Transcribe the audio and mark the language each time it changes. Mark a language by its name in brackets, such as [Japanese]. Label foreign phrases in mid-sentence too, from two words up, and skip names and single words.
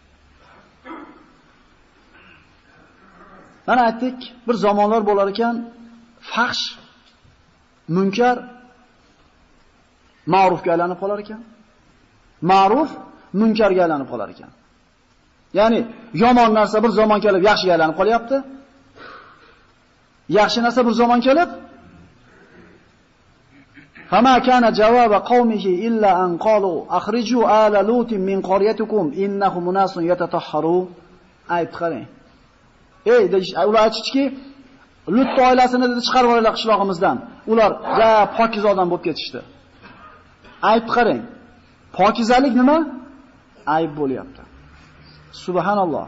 [Uzbek] Mana aytdik, bir zamonlar bo'lar ekan, fahsh, munkar ma'rufga aylanib qolar ekan. Ma'ruf munkarga aylanib qolar ekan. Ya'ni yomon narsa bir zamon kelib yaxshiga aylanib qolyapti. Yaxshi narsa bir zamon kelib [Arabic] فما كان جواب قومه إلا أن قالوا أخرجوا آل لوط من قريتكم إنهم أناس يتطهرون. [Uzbek] Ayb qarang. Ular aytishki, Lut oilasini dedi chiqarib yuboraylik qishlog'imizdan. Ular ja pokiz odam bo'lib ketishdi. Ayb qarang. Pokizalik nima? Ayb bo'lyapti. Subhanalloh.